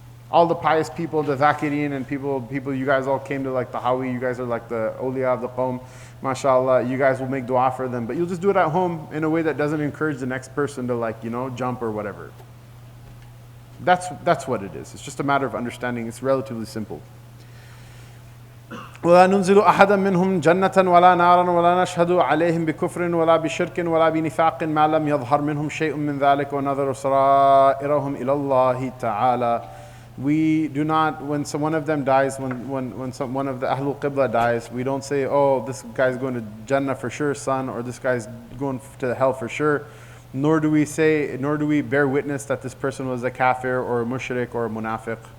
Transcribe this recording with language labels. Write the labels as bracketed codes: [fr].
[en] All the pious people, the zakireen and people, you guys all came to al-Tahawi, you guys are like the awliya of the qawm, mashallah, you guys will make dua for them, but you'll just do it at home in a way that doesn't encourage the next person to jump or whatever. That's what it is. It's just a matter of understanding. It's relatively simple. [ar] ولا ننزل أحدا منهم جنة ولا نارا ولا نشهد عليهم بكفر ولا بشرك ولا بنفاق ما لم يظهر منهم شيء من ذلك ونظر سرائرهم إلى الله تعالى [en] We do not, when one of them dies, when one of the Ahlul Qibla dies, we don't say, oh, this guy's going to Jannah for sure, son, or this guy's going to hell for sure. Nor do we bear witness that this person was a kafir or a mushrik or a munafiq.